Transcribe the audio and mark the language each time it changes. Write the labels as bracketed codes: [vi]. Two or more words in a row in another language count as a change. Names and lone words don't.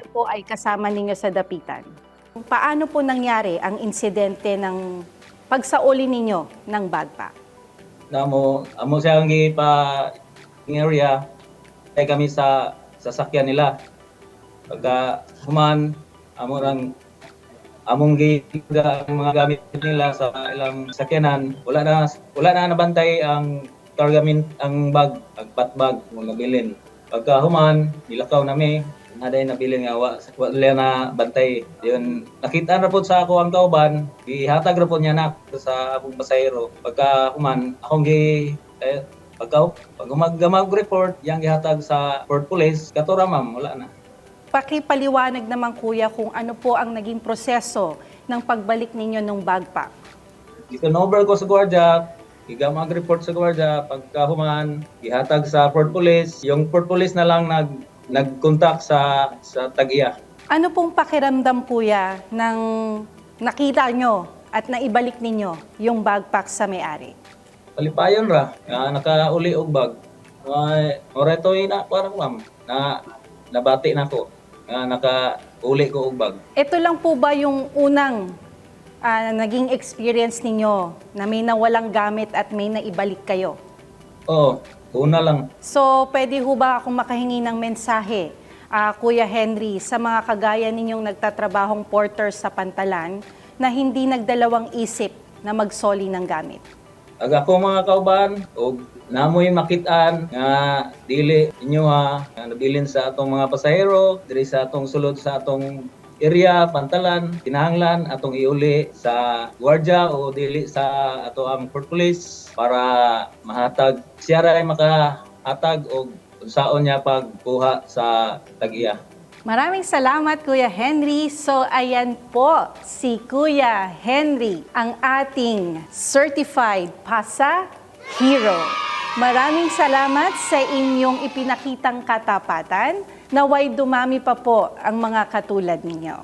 [tl] niyo po ay kasama ninyo sa Dapitan. Paano po nangyari ang insidente ng pagsauli ninyo ng backpack? [ceb] amo siya ang area kay kami sa sasakyan nila. Pagka human among giga ang mga gamit nila sa ilang sakyanan, wala na nabantay ang ang bag, ang bag mga bilin. Pagka human, nilakaw nami, naday nabilin nga wala na bantay. Yun, nakita na po sa ako ang kauban, ihatag ra po niya na sa akong pasahero. Pagka human, pag mag-report, yang ihatag sa Port Police, katura ma'am, wala na. [tl] Pakipaliwanag naman kuya kung ano po ang naging proseso ng pagbalik ninyo ng backpack. [ceb] Ikonover ko sa gwardiya, mag-report sa gwardiya, pagka human, ihatag sa Port Police. Yung Port Police na lang nag-contact sa tag-iya. [tl] Ano pong pakiramdam kuya ng nakita nyo at naibalik ninyo yung backpack sa may-ari? [ceb] Palipayon ra, nakauli og bag. Oretoy na, parang ma'am, nabati na ko. Nakauli ko og bag. [tl] Ito lang po ba yung unang naging experience ninyo na may nawalang gamit at may naibalik kayo? [ceb] Oo, una lang. [tl] So, pwede ho ba akong makahingi ng mensahe, Kuya Henry, sa mga kagaya ninyong nagtatrabahong porter sa pantalan na hindi nagdalawang isip na magsoli ng gamit? [ceb] Ako mga kauban, og namoy makitaan nga dili inyo nga nabilin sa atong mga pasahero, diri sa atong sulod sa atong area, pantalan, kinahanglan atong iuli sa gwardiya o dili sa ato ang Port Police para mahatag siya ray makahatag og unsaon niya pagkuha sa tag-iya. [tl] Maraming salamat, Kuya Henry. So, ayan po si Kuya Henry, ang ating Certified Pasa Hero. Maraming salamat sa inyong ipinakitang katapatan. Naway dumami pa po ang mga katulad ninyo.